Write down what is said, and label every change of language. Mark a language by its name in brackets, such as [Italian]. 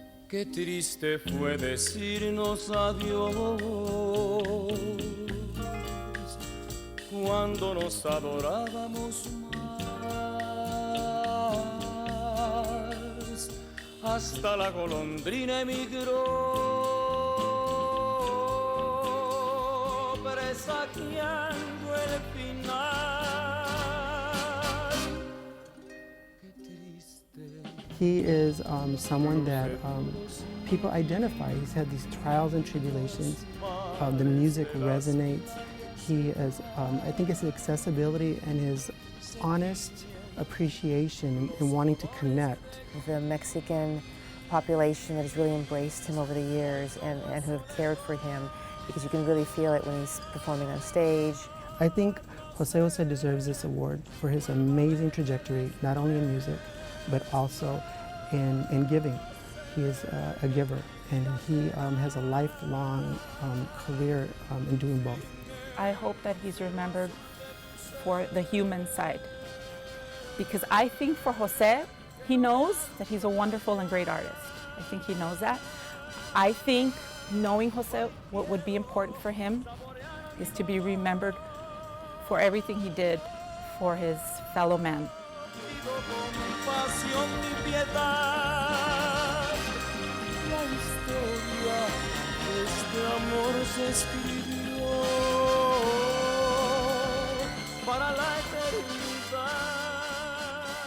[Spanish] Qué triste fue decirnos adiós cuando nos adorábamos más. hasta la golondrina emigró, presagiando el final. Qué triste. [English] He is someone that people identify. He's had these trials and tribulations. The music resonates. He is, I think it's his accessibility and his honest appreciation and wanting to connect. The Mexican population that has really embraced him over the years and who have cared for him, because you can really feel it when he's performing on stage. I think Jose deserves this award for his amazing trajectory, not only in music, but also in giving. He is a giver, and he has a lifelong career in doing both. I hope that he's remembered for the human side. Because I think for Jose, he knows that he's a wonderful and great artist. I think he knows that. I think knowing Jose, what would be important for him is to be remembered for everything he did for his fellow man. [Spanish] Compasión y piedad, la historia de este amor se escribió para la eternidad.